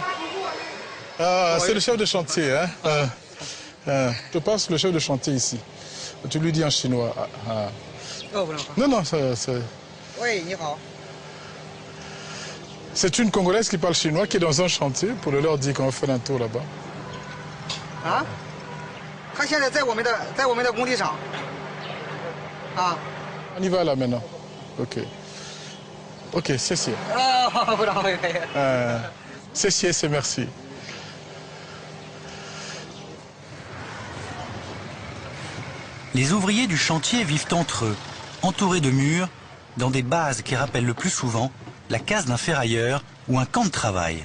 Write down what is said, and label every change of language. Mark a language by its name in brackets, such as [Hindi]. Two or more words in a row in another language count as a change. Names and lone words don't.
[French] Ah, c'est le chef de chantier, je passe le chef de chantier ici. Tu lui dis en chinois. Non, c'est... Oui, ni hao. C'est une Congolaise qui parle chinois qui est dans un chantier pour leur dire qu'on va faire un tour là-bas. Ah? [Chinese] 他现在在我们的工地上。啊。 [French] On y va là maintenant. Ok. Ok, c'est. [Chinese] 不知道可以。 [French] C'est merci. Les ouvriers du chantier vivent entre eux, entourés de murs, dans des bases qui rappellent le plus souvent la case d'un ferrailleur ou un camp de travail.